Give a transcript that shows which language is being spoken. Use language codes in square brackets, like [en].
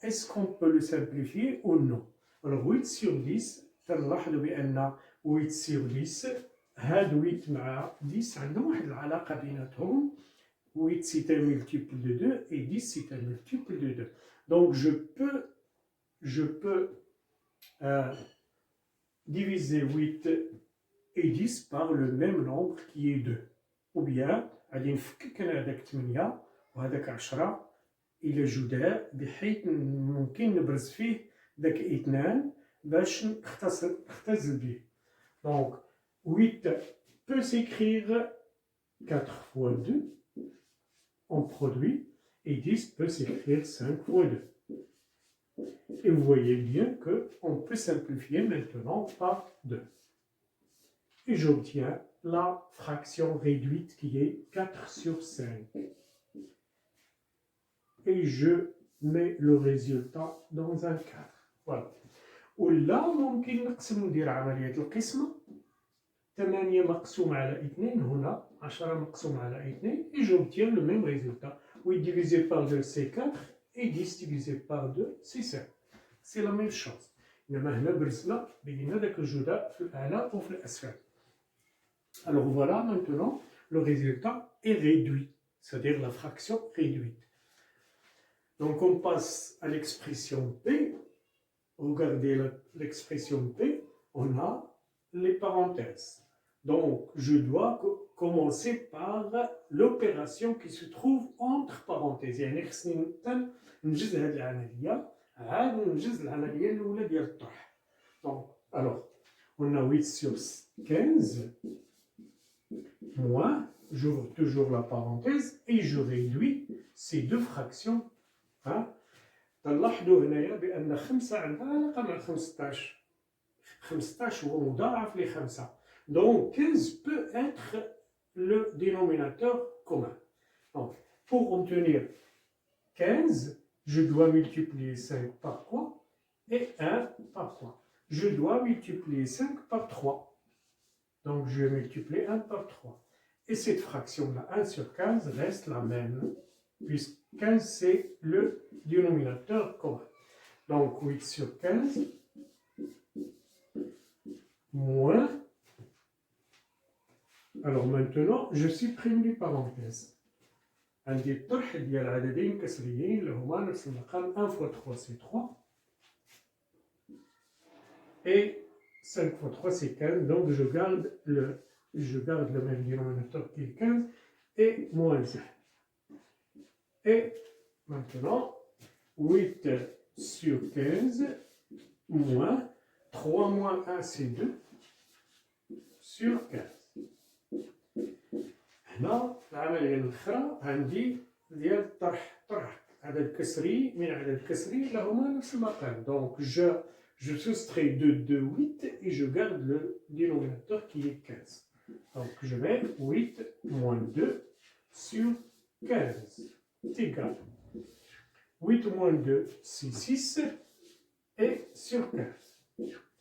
[fr] Est-ce qu'on peut le simplifier ou non? [ar] Alors 8 sur 10, تنلاحظوا بأن 8 sur 10 هاد 8 مع 10 عندهم واحد العلاقة بيناتهم. [fr] 8 c'est un multiple de 2 et 10 c'est un multiple de 2. Donc je peux diviser 8 et 10 par le même nombre qui est 2. [ar] Ou bien غادي نفكك انا هذاك 8 وهذاك 10 إلى جداء بحيث ممكن نبرز فيه داك 2 باش نختزل به. [fr] Donc 8 peut s'écrire 4 fois 2 en produit et 10 peut s'écrire 5 fois 2. Et vous voyez bien qu'on peut simplifier maintenant par 2. Et j'obtiens la fraction réduite qui est 4 sur 5. Et je mets le résultat dans un cadre. Voilà. [ar] ولا ممكن نقسم ندير عملية القسمة. 8 مقسوم على 2 [fr] هنا 10 مقسوم على 2 et j'obtiens le même résultat. 8 divisé par 2 c'est 4 et 10 divisé par 2 c'est 5. سي لا ميم شوز، [ar] انما هنا برزنا بينا داك الجداء في الاعلى وفي الاسفل. [fr] Alors voilà maintenant le résultat est réduit, c'est-à-dire la fraction réduite. Donc on passe à l'expression P. Regardez l'expression P, on a les parenthèses. Donc je dois commencer par l'opération qui se trouve entre parenthèses. [ar] يعني خصني ننجز هذه العملية عاد ننجز العملية الأولى ديال الطرح. [fr] Donc alors on a 8 sur 15 moins, j'ouvre toujours la parenthèse et je réduis ces deux fractions. [ar] تلاحظوا هنايا بأن 5 عندها علاقة مع 15. 15 هو مضاعف ل 5. [fr] Donc 15 peut être le dénominateur commun. Donc pour obtenir 15, je dois multiplier 5 par quoi et 1 par quoi. Je dois multiplier 5 par 3. Donc je vais multiplier 1 par 3. Et cette fraction-là, 1 sur 15, reste la même, puisque 15 c'est le dénominateur commun. Donc 8 sur 15 moins. Alors maintenant, je supprime les parenthèses. [ar] عندي الطرح ديال عددين كسريين اللي هما نفس المقام. [fr] 1 fois 3 c'est 3 et 5 fois 3 c'est 15. Donc je garde le même dénominateur qui est 15 et moins 1. Et maintenant 8 sur 15 moins 3 moins 1 c'est 2 sur 15. [ar] هنا العملية الأخرى عندي ديال الطرح. طرح عدد كسري من عدد كسري اللي هما نفس المقام. [fr] Donc je soustrais 2 de 8 et je garde le dénominateur qui est 15. Donc je mets 8 moins 2 sur 15 est égal. 8 moins 2 c'est 6 et sur 15.